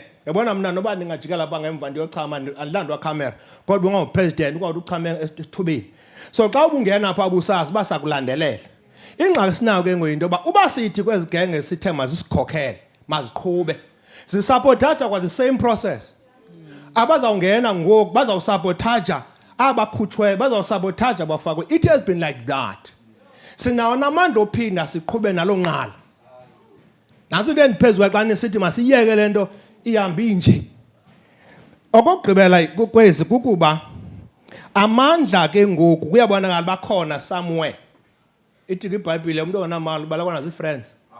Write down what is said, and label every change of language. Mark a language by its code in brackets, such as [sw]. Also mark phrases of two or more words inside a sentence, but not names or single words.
[xh] yabona mna noba ndingajikela pha ngemva ndiyochama andilandwa camera kodwa ungangupresident ukwazi uchame esithubeni so xa ubungena pha ubusazi uba sakulandelela ingxaki sinayo ke ngoyinto yoba uba sithi kwezi genge sithe mazisikhokhele maziqhube zisapotaja kwa [en] the same process [xh] abazawungena ngoku bazawusabotaja abakhutshweyo bazawusabotaja bafakwe [en] it has been like that [xh] sinawo namandla ophinda siqhube nalo nqala naso into endiphezu xa nisithi masiyeke le nto ihambe inje okokugqibela kwezi kukuba amandla ke ngoku kuyabonakala bakhona somewhere ithi kwibhayibhile umntu onamali ubalakwana zii-friends